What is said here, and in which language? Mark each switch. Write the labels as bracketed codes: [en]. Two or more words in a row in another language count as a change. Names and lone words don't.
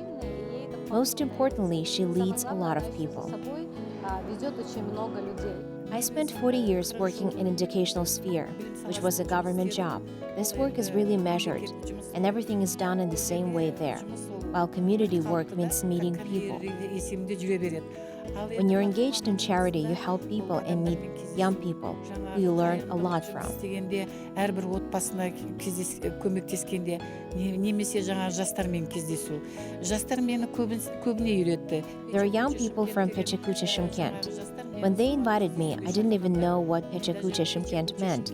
[en] Most importantly, she leads a lot of people. I spent 40 years working in educational sphere, which was a government job. This work is really measured, and everything is done in the same way there, while community work means meeting people. [kk] есімде жүре береді. [en] When you're engaged in charity, you help people and meet young people who you learn a lot from. [kk] Істегенде әрбір отбасына көмектескенде немесе жаңа жастармен кездесу. Жастар мені көбіне үйретті. [en] There are young people from Pechakucha Shymkent. When they invited me, I didn't even know what Pechakucha Shymkent meant.